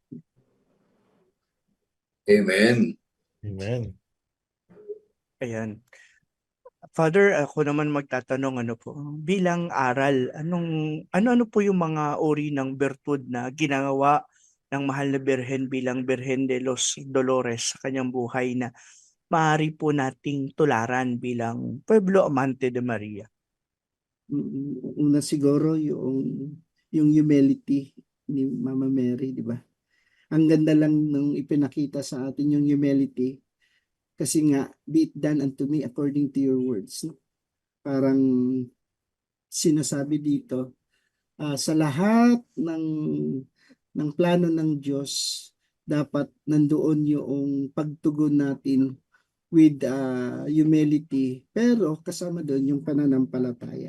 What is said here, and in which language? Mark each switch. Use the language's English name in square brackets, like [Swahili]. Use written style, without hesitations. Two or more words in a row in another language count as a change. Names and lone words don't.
[Filipino] Amen. Amen. Ayan. Father, ako naman magtatanong bilang aral, ano po yung mga uri ng bertud na ginagawa ng mahal na Birhen bilang Birhen de los Dolores sa kanyang buhay na maaari po nating tularan bilang Pueblo Amante de Maria? Una siguro yung humility ni Mama Mary, di ba? Ang ganda lang nung ipinakita sa atin yung humility kasi nga, [English] be it done unto me according to your words. No? [Filipino] Parang sinasabi dito, sa lahat ng plano ng Diyos, dapat nandoon yung pagtugon natin [English] with humility, [Filipino] pero kasama doon yung pananampalataya.